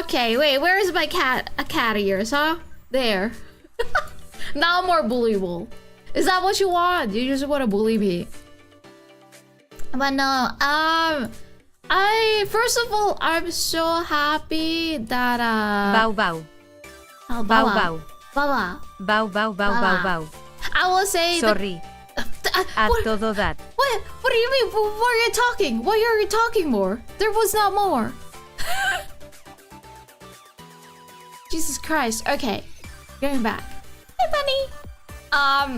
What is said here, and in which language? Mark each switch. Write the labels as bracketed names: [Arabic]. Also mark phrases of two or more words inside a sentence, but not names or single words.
[English] Okay, wait, where is my cat? A cat ears, huh? There. Now more bullyable. Is that what you want? You just want to bully me. But no, first of all, I'm so happy that Bao bao. Oh, Bao bao. Baba. Bao bao bao bao bao. I will say sorry. A todo that. What do you mean? What are you talking? Why are you talking more? There was not more. Jesus Christ. Okay. Going back. Hey, bunny.